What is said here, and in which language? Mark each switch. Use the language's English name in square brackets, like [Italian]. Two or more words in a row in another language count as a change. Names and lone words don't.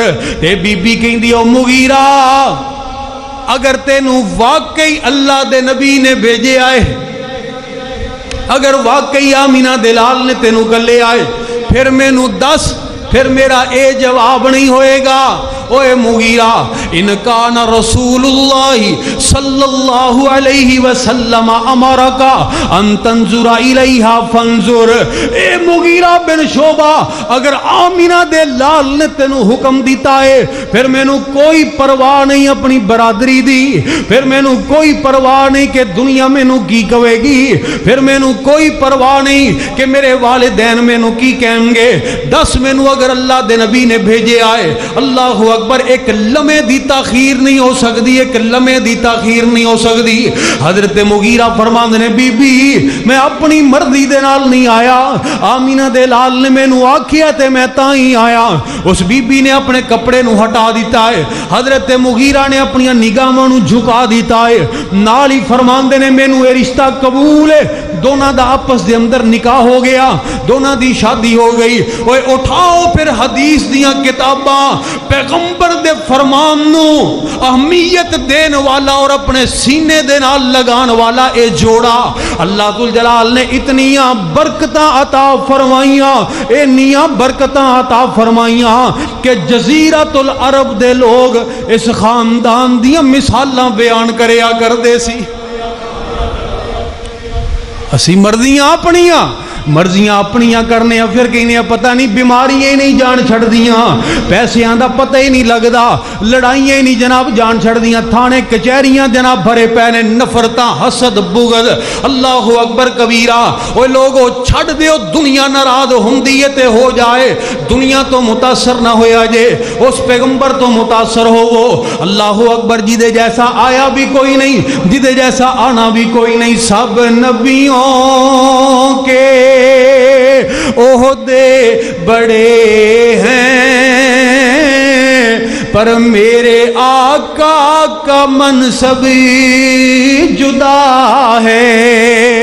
[Punjabi] تے بی بی کہندی او مغیرہ اگر تینوں واقعی اللہ دے نبی نے بھیجے آئے, اگر واقعی آمینہ دلال نے تینوں کلے آئے, پھر میں نو دس, پھر میرا اے جواب نہیں ہوئے گا. [Arabic] اوے مغیرہ ان کان رسول اللہ صلی اللہ علیہ وسلم امرکا ان تنظر الیہا فانظر. [Punjabi] اے مغیرہ بن شعبہ اگر آمینہ دے لال نے تینوں حکم دیتا ہے پھر میں نو کوئی پرواہ نہیں اپنی برادری دی, پھر میں نو کوئی پرواہ نہیں کہ دنیا میں نو کی کہے گی, پھر میں نو کوئی پرواہ نہیں کہ میرے والدین میں نو کی کہیں گے. دس میں نو اگر اللہ دے نبی نے بھیجے آئے. [Arabic] اللہ اکبر. [Punjabi] ایک لمحے دی تاخیر نہیں ہو سکتی, ایک لمحے دی تاخیر نہیں ہو سکتی. حضرت مغیرہ فرماندے نے بی بی میں اپنی مرضی دے نال نہیں آیا, آمینہ دے لال نے مینوں آکھیا تے میں تاں ہی آیا. اس بی بی نے اپنے کپڑے نو ہٹا دیتا ہے. حضرت مغیرہ نے اپنی نگاہاں نو جھکا دیتا ہے. نال ہی فرماندے نے مینوں اے رشتہ قبول ہے. دونوں دا آپس دے اندر نکاح ہو گیا, دونوں دی شادی ہو گئی. اوے اٹھاؤ پھر حدیث دیاں کتاباں, پیغمبر دے فرمان نو اہمیت دین والا اور اپنے سینے دے نال لگان والا اے جوڑا اللہ ذوالجلال نے اتنیاں برکتاں عطا فرمائیاں, اتنیاں برکتاں عطا فرمائیاں کہ جزیرۃ العرب دے لوگ اس خاندان دیاں مثالاں بیان کریا کردے سی. اسی مرضیاں اپنیاں کرنے پھر کہنے پتہ نہیں بیماریاں نہیں جان چھڑ دیاں, پیسیاں دا پتہ ہی نہیں لگدا, لڑائیاں ہی نہیں جناب جان چھڑ دیاں, تھانے کچہریاں جناب بھرے پینے, نفرتاں حسد بغض. [Arabic] اللہ اکبر کبیرہ. [Punjabi] اوے لوگو چھڑ دیو دنیا ناراض ہوندی ہے تے ہو جائے, دنیا تو متاثر نہ ہویا جے, اس پیغمبر تو متاثر ہو وہ. [Arabic] اللہ اکبر. [Punjabi] جدے جیسا آیا بھی کوئی نہیں, جدے جیسا آنا بھی کوئی نہیں. [Urdu] سب نبیوں کے عہدے بڑے ہیں پر میرے آقا کا منصب جدا ہے.